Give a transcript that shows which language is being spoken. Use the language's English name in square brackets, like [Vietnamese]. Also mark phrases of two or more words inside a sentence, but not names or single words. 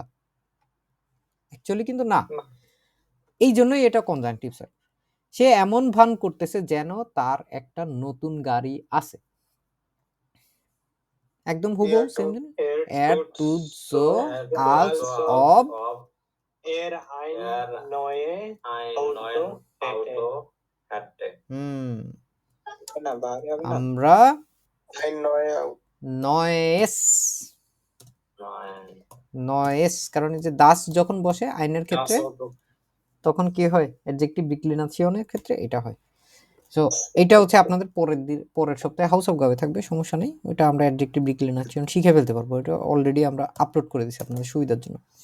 [Bangla] অ্যাকচুয়ালি কিন্তু না। এই জন্যই এটা কনজাংটিভ স্যার। সে এমন ভান করতেছে যেন তার একটা নতুন গাড়ি আছে। একদম হুবহু সেম জিনিস। [German] Er tut so als ob Er ein neue Auto hatte. [Bangla] আমরা [German] Ein neuer neues neues, [Bangla] কারণ এই যে দাস যখন বসে আইনের ক্ষেত্রে [German] Auto. [Bangla] তখন কি হয়? অ্যাডজেক্টিভ ডিক্লিনেশনের ক্ষেত্রে এটা হয়। সো এটা হচ্ছে আপনাদের পরের সপ্তাহে হাউস অফ গাবে থাকবে, সমস্যা নেই। ওটা আমরা [English] adjective declension [Bangla] শিখে ফেলতে পারবো। এটা অলরেডি আমরা আপলোড করে দিয়েছি আপনাদের সুবিধার জন্য।